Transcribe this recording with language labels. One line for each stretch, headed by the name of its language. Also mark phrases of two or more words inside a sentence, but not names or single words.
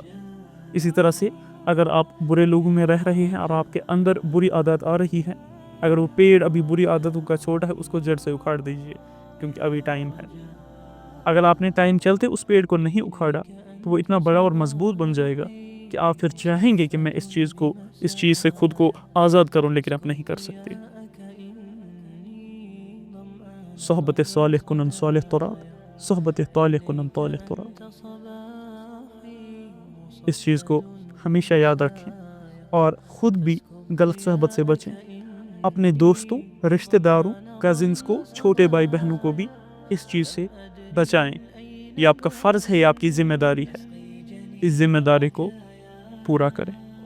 Urdu: اسی طرح سے اگر آپ برے لوگوں میں رہ رہے ہیں اور آپ کے اندر بری عادت آ رہی ہے، اگر وہ پیڑ ابھی بری عادتوں کا چھوٹا ہے اس کو جڑ سے اکھاڑ دیجیے، کیونکہ ابھی ٹائم ہے۔ اگر آپ نے ٹائم چلتے اس پیڑ کو نہیں اکھاڑا تو وہ اتنا بڑا اور مضبوط بن جائے گا کہ آپ پھر چاہیں گے کہ میں اس چیز سے خود کو آزاد کروں، لیکن آپ نہیں کر سکتے۔
Persian: صحبت صالح کنن صالح تراد، صحبت طالح کنن طالح تراد۔
Urdu: اس چیز کو ہمیشہ یاد رکھیں اور خود بھی غلط صحبت سے بچیں، اپنے دوستوں، رشتہ داروں، کزنس کو، چھوٹے بھائی بہنوں کو بھی اس چیز سے بچائیں۔ یہ آپ کا فرض ہے، یہ آپ کی ذمہ داری ہے، اس ذمہ داری کو پورا کریں۔